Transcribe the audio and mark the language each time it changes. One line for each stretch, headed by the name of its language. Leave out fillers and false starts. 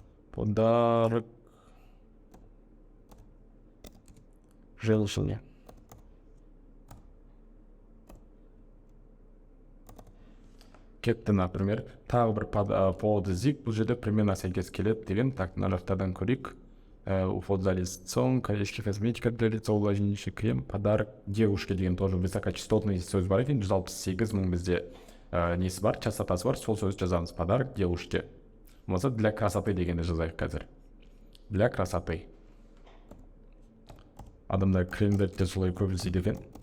Russian: Подарок женщине.
Kazakh: Кетті,
Russian: например.
Kazakh: Тағы бір повод іздейік, бұл жерде примерно сәйкес келеді деген. Так, мына жақтардан көрейік.
Russian: Уход за лицом, корейский косметика для лица, увлажняющий крем, подарок девушке
Kazakh: деген
Russian: тоже высокочастотный
Kazakh: сөз бар екен. 168 мың бізде несі бар, частотасы бар, сол сөз жазамыз.
Russian: Подарок девушке.
Kazakh: Болса
Russian: для красоты
Kazakh: дегенді жазайық қазір.
Russian: Для красоты.
Kazakh: Адамдар кремдерді солай көп іздейді екен.